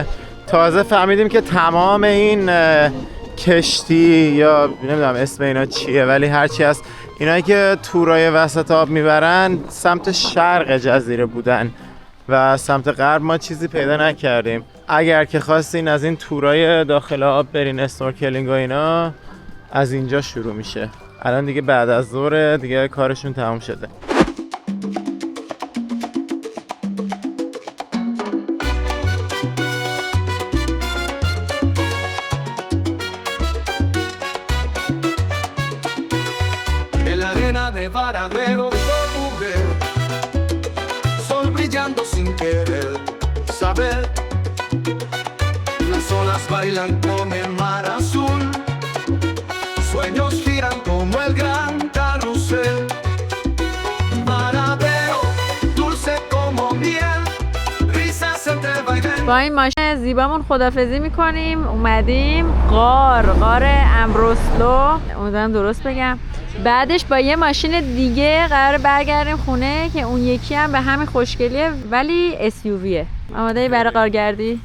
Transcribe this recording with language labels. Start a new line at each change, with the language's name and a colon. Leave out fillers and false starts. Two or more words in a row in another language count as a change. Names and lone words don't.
Persian: تازه فهمیدیم که تمام این کشتی یا نمیدونم اسم اینا چیه، ولی هرچی هست اینایی که تورای وسط آب میبرن سمت شرق جزیره بودن و سمت غرب ما چیزی پیدا نکردیم. اگر که خواستین از این تورای داخل آب برین اسنورکلینگ و اینا، از اینجا شروع میشه. الان دیگه بعد از ظهر دیگه کارشون تمام شده.
Spanish: De Varadero de mujer, sol brillando sin querer saber, las olas bailan con el mar azul, sueños giran como el gran carrusel, Varadero, dulce como miel, risas entre vaivén.
Persian: با این ماشین زیبامون خدافظی میکنیم. اومدیم غار امبروسلو، امیدوارم درست بگم. بعدش با یه ماشین دیگه قرار برگردیم خونه که اون یکی هم به همین خوشگلیه ولی SUVه. آماده برای غارگردی؟